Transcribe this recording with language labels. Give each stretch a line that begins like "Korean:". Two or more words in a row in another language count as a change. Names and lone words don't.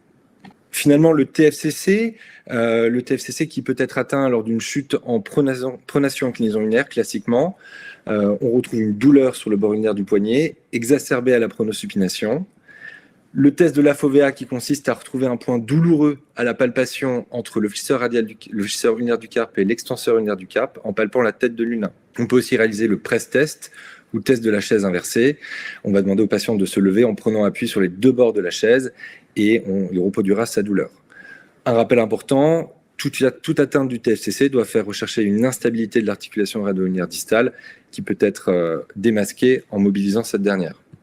French: Finalement, le TFCC qui peut être atteint lors d'une chute en pronation-inclinaison ulnaire, classiquement, on retrouve une douleur sur le bord ulnaire du poignet, exacerbée à la pronosupination. Le test de l'AFOVEA qui consiste à retrouver un point douloureux à la palpation entre le fléchisseur ulnaire du carpe et l'extenseur ulnaire du carpe en palpant la tête de l'ulna. On peut aussi réaliser le
English: press test
French: ou le test de la chaise inversée. On va demander au patient de se lever en prenant appui sur les 2 bords de la chaise et il reproduira sa douleur. Un rappel important, toute atteinte du TFCC doit faire rechercher une instabilité de l'articulation radioulnaire distale qui peut être démasquée en mobilisant cette dernière.